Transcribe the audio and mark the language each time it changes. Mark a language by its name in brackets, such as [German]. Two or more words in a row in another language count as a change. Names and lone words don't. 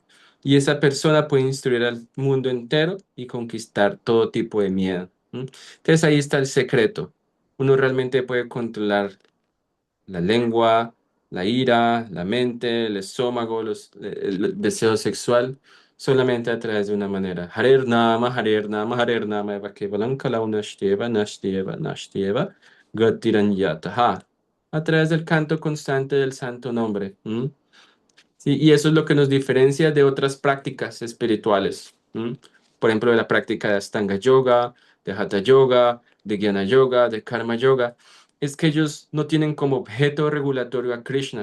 [Spanish] Y esa persona puede instruir al mundo entero y conquistar todo tipo de miedo. ¿M? Entonces ahí está el secreto. Uno realmente puede controlar la lengua, la ira, la mente, el estómago, el deseo sexual, solamente a través de una manera. [Sanskrit] हरेर् नाम हरेर् नाम हरेर् नाम एव केवलम् कलौ नास्त्येव नास्त्येव नास्त्येव गतिरन्यथा. [Spanish] A través del canto constante del santo nombre. ¿M? Sí, y eso es lo que nos diferencia de otras prácticas espirituales. Por ejemplo, de la práctica de Astanga Yoga, de Hatha Yoga, de Jnana Yoga, de Karma Yoga. Es que ellos no tienen como objeto regulatorio a Krishna.